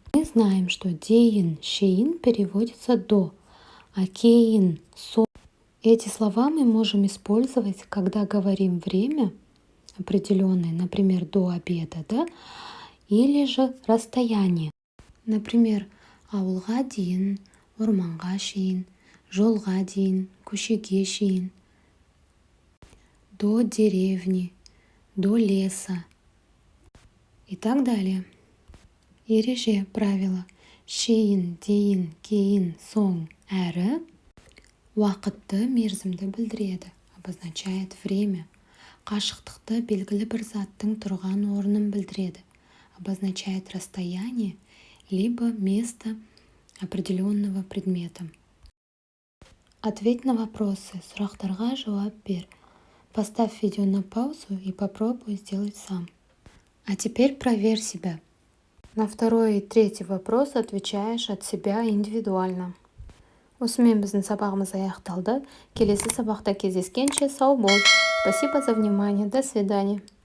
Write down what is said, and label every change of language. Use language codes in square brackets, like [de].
[ru] Мы знаем, что дейін, шейін переводится до, а кейін, со. Эти слова мы можем использовать, когда говорим время определенное, например, до обеда, да? Или же расстояние. [kk] Например, ауылға дейін, орманға шейін, жолға дейін, көшеге шейін. [ru] До деревни, до леса. И так далее. [kk] Ереже, правило. Шейін, дейін, кейін, соң, әрі. Уақытты, мерзімді білдіреді. [ru] Обозначает время. [kk] Қашықтықты белгілі бір заттың тұрған орнын білдіреді. [ru] Обозначает расстояние, либо место определенного предмета. Ответь на вопросы. [kk] Сұрақтарға жауап бер. [ru] Поставь видео на паузу и попробуй сделать сам. А теперь проверь себя. На 2-й и 3-й вопрос отвечаешь от себя индивидуально. [kk] осымен біздің сабағымыз аяқталды. Келесі сабақта кездескенше сау бол. [ru] Спасибо за внимание. До свидания.